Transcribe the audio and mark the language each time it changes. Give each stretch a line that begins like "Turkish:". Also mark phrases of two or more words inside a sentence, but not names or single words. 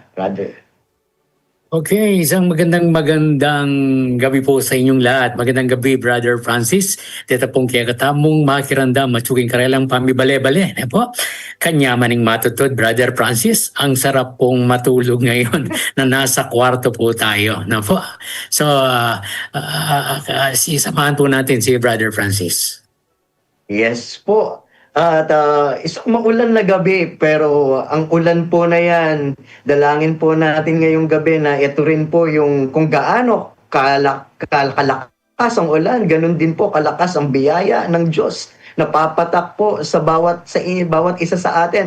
English: Brother.
Filipino: Okay, isang magandang gabi po sa inyong lahat. Magandang gabi, Brother Francis.
Pampanga: Dito pong kaya katamong makirandam at suging karelang pamibale-bale.
Filipino: Po?
Pampanga: Kanya maning matutod,
Filipino: Brother Francis. Ang sarap pong matulog ngayon na nasa kwarto po tayo. Po? So, samahan po natin si Brother Francis. Yes po. At isang maulan na gabi, pero ang ulan po na yan, dalangin po natin ngayong gabi na ito rin po yung kung gaano kalakas ang ulan, ganun din po kalakas ang biyaya ng Diyos na papatak po sa bawat isa sa atin.